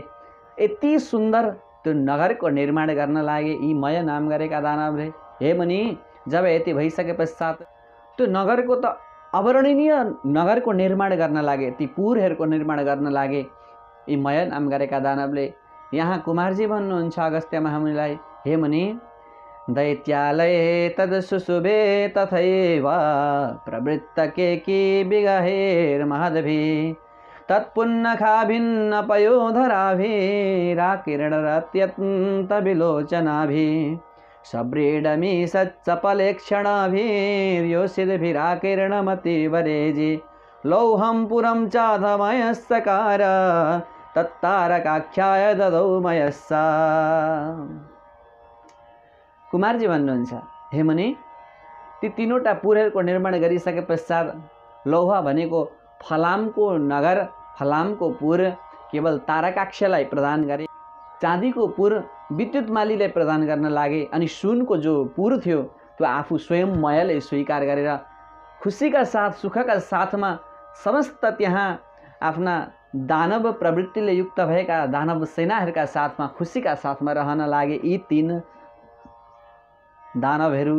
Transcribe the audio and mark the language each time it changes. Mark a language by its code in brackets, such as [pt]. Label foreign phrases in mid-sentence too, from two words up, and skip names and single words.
[ne] यति सुन्दर त्यो नगरको निर्माण गर्न लागे यी मय नाम गरेका दानवले। हे मुनि, जब यति भइसके पश्चात त्यो नगरको त अवर्णनीय नगरको निर्माण गर्न लागे, ती पुरहरूको निर्माण गर्न लागे यी मय नाम गरेका दानवले। यहाँ कुमारजी भन्नुहुन्छ अगस्त्य महामुनिलाई, हे मुनि, [sa] दैत्यालये तद सुशुभे तथैव प्रवृत्त केकी विगहेर्महद्भिः तत्पुन्नखाभिन्न पयोधराभिराकिरणरत्यन्तविलोचनाभिः सव्रीडमी सच्चपलेक्षणाभिर्योषिद्भिराकिरणमतिवरेजि लौहं पुरं चाधमयस्सकार तत्तारकाख्याय ददौ मयस्सा। [ne] कुमारजी भन्नुहुन्छ, हे मुनि, ती 3वटा पुरहरूको निर्माण गरिसके पश्चात लौह भनेको फलामको नगर, फलामको पुर केवल तारकाक्षलाई प्रदान गरे, चाँदीको पुर विद्युतमालीलाई प्रदान गर्न लागे अनि सुनको जो पुर थियो त्यो आफू स्वयं मयले स्वीकार गरेर खुसीका साथ, सुखका साथमा समस्त त्यहाँ आफ्ना दानव प्रवृत्तिले युक्त भएका दानव सेनाहरूका साथमा खुसीका साथमा रहन लागे यी 3 दानवहरू।